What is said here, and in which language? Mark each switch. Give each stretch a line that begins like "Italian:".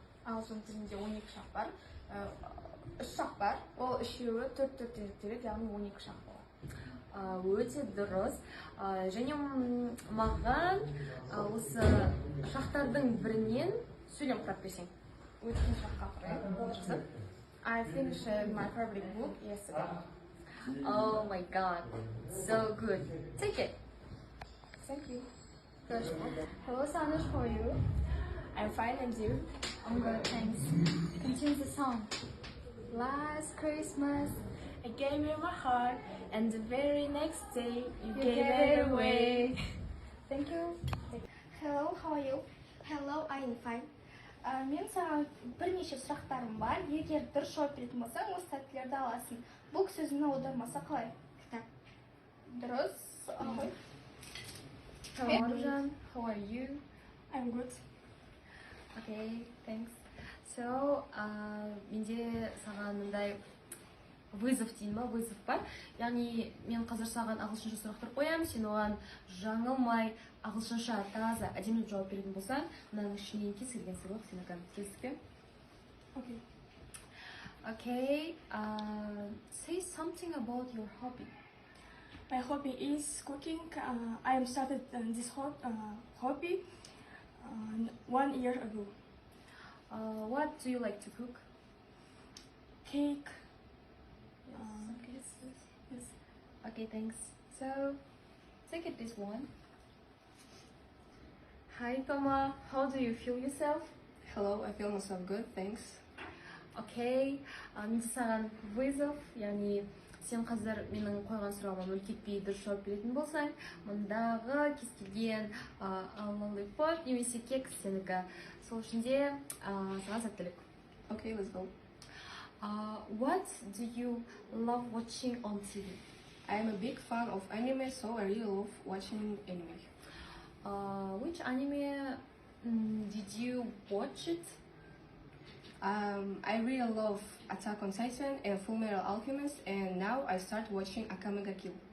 Kazakh: Ағылшын тілінде 12 шақ бар. 3 шақ бар. Ол үшеуі 4-4 тереді, яғни 12 шақ болады. Өте дұрыс. Және маған осы шақтардың бірінен сөйлем құрап берсең. Өткен шаққа құрайық. Жақсы.
English: I finished my favorite book yesterday. Oh my god, so good. Take it. Thank you. First one. Hello Sanush, how are you? I'm fine, and you? I'm good, thanks. Continue the song. Last Christmas, I gave you my heart, and the very next day you you gave it away. Thank you. Hello, how are you? Hello, I'm fine.
Kazakh: Мен саған бірнеше сұрақтарым бар. Егер дұрыс жауап беретін болсаң, осы сәттілерді аласың. Бұл сөзінің аудармасы қалай? Кітап. Дұрыс.
English: Hello Arjan, how are you? I'm good. Okay, thanks.
Kazakh: So, менде саған мындай вызов дейін ба, вызов бар. Яғни мен қазір саған ағылшынша сұрақтар қоямын, сен оған жаңылмай ағылшынша таза әдемі жауап беретін болсаң, мынаның ішінен кез келген сыйлық сенікі. Келістік пе?
English: Okay. Okay, say something about your hobby. My hobby is cooking. I am started this hobby 1 year ago. What do you like to cook? Cake. Yes. Okay, thanks. So, take it this one. Hi, Toma. How do you feel yourself? Hello, I feel myself good, thanks. Okay.
Kazakh: Менде саған вызов, яғни сен қазір менің қойған сұрағыма мүлт кетпей дұрыс жауап беретін болсаң, мұндағы кез келген лолипоп немесе кек сенікі. Сол үшін де саған сәттілік.
English: Okay, let's go. What do you love watching on TV? I am a big fan of anime, so I really love watching anime. Which anime did you watch it? I really love Attack on Titan and Full Metal Alchemist, and now I start watching Akame ga Kill.